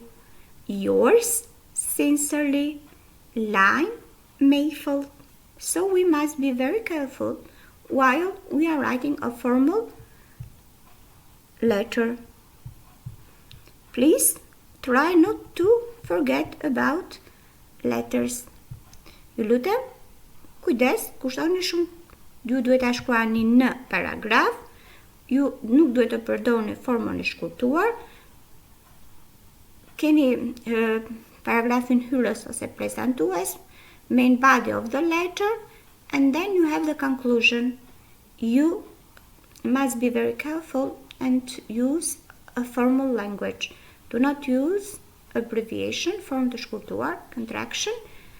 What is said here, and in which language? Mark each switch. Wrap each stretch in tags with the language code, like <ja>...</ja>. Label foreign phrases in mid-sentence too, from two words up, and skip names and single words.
<en>Yours sincerely, Line Mayfield. So we must be very careful while we are writing a formal letter. Please try not to forget about letters.</en> <sq>Ju lutem, kujdes, kushtoni shumë, ju duhet ta shkruani në paragraf, ju nuk duhet të përdorni formën e shkurtuar. Keni paragrafin hyrës ose prezantues,</sq> <en>main body of the letter, and then you have the conclusion. You must be very careful and use a formal language. Do not use abbreviation,</en> <sq>form të shkurtuar,</sq> <en>contraction.</en>